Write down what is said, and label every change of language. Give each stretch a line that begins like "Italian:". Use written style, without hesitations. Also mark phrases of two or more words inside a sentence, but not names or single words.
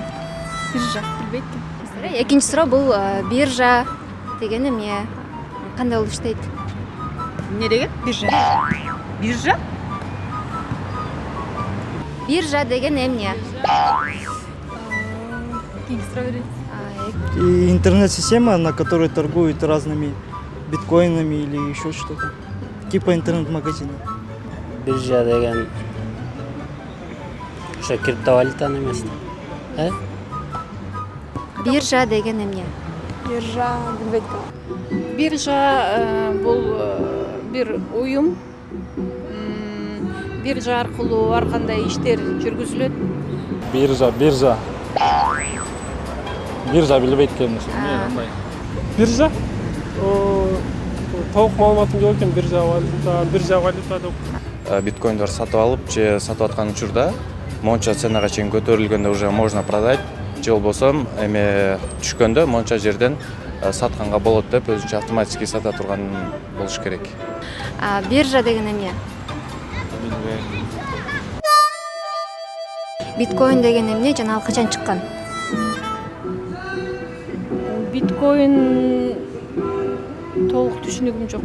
Kyrgyz: Биржа, билбейт. Экинчи суроо бул биржа деген эмне? Кандай болуп иштейт? Эмне деген? Биржа. Биржа? Биржа деген эмне?
Russian: Интернет-система, на которой торгуют разными биткоинами или еще что-то. Типа интернет-магазина.
Kyrgyz: Биржа деген ошо криптовалютанын эмеси. Биржа деген эмне? Биржа, билбейт. Биржа бул бир уюм. Биржа аркылуу ар кандай иштер жүргүзүлөт. Биржа билбейт экенмин. Биржа? Толук маалыматым жок экен. Биржа валюта деп. Биткоиндар сатып алып же сатып аткан учурда монча ценага чейин көтөрүлгөндө
Russian: уже можно продать,
Kyrgyz: же болбосо эме түшкөндө монча жерден сатканга болот деп өзүнчө автоматически сата турган болуш керек. Биржа деген эмне? Биткоин деген эмне жана ал качан чыккан? Биткоин толук түшүнүгүм жок.